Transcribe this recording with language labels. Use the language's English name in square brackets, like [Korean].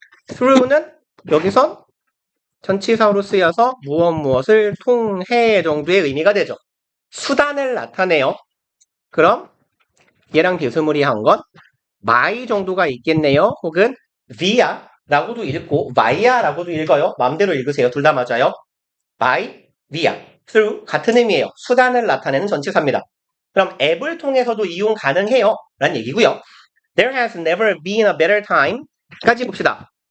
[Korean] Through는 여기선 전치사로 쓰여서 무엇을 통해 정도의 의미가 되죠. 수단을 나타내요. 그럼 얘랑 비스무리한 건 my 정도가 있겠네요. 혹은 via라고도 읽고 via라고도 읽어요. 마음대로 읽으세요. 둘 다 맞아요. by, via, through 같은 의미예요. 수단을 나타내는 전치사입니다. 그럼 앱을 통해서도 이용 가능해요. 라는 얘기고요. [English] There has never been a better time [Korean] 까지 봅시다.